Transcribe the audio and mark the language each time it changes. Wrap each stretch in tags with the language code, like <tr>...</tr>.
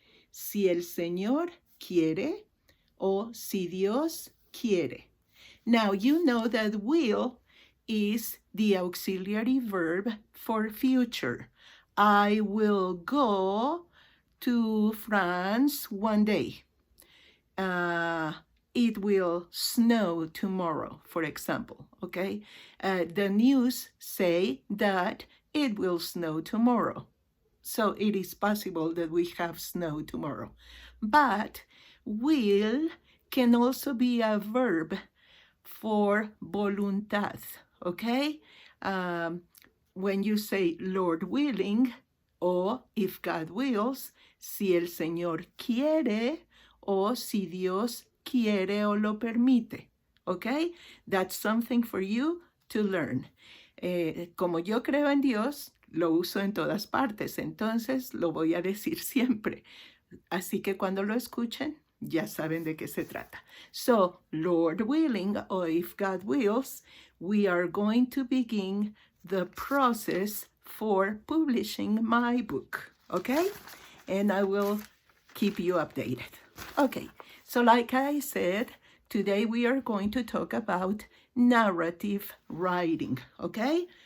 <es>Si el Señor quiere, o si Dios quiere.</es> <en>Now, you know that will is the auxiliary verb for future. I will go to France one day. It will snow tomorrow, for example, okay? The news say that it will snow tomorrow. So it is possible that we have snow tomorrow. But will can also be a verb for voluntad, okay? When you say Lord willing, or if God wills,</en> <es>si el Señor quiere, o si Dios quiere o lo permite,</es> <en>okay? That's something for you to learn.</en> <es>Como yo creo en Dios, lo uso en todas partes, entonces lo voy a decir siempre. Así que cuando lo escuchen, ya saben de qué se trata.</es> <en>So, Lord willing, or if God wills, we are going to begin the process for publishing my book, okay? And I will keep you updated. Okay, so like I said, today we are going to talk about narrative writing, okay?</en>